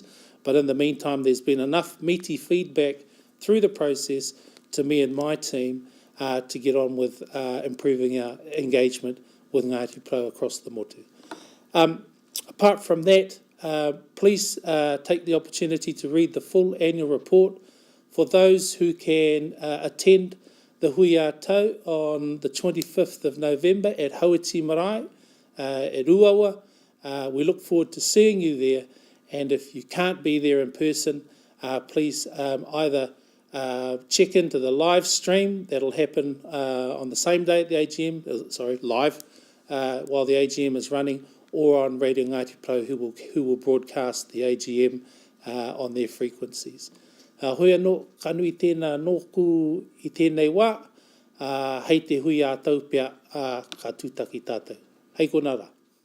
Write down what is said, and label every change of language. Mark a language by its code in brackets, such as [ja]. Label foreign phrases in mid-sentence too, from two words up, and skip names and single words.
[en] But in the meantime, there's been enough meaty feedback through the process to me and my team to get on with improving our engagement with Ngāti Porou across the motu. Apart from that, please take the opportunity to read the full annual report. For those who can attend the [mi] hui a tau [en] on the 25th of November at Hauiti Marae at Uawa. We look forward to seeing you there, and if you can't be there in person, please either check into the live stream that'll happen on the same day at the AGM, live, while the AGM is running, or on Radio Ngāti Pro, who will broadcast the AGM on their frequencies. [mi] Hoi anō, kanui tēnā nōku I tēnei wā, hei te hui a tau pia ka tūtaki tātou. Hei konara.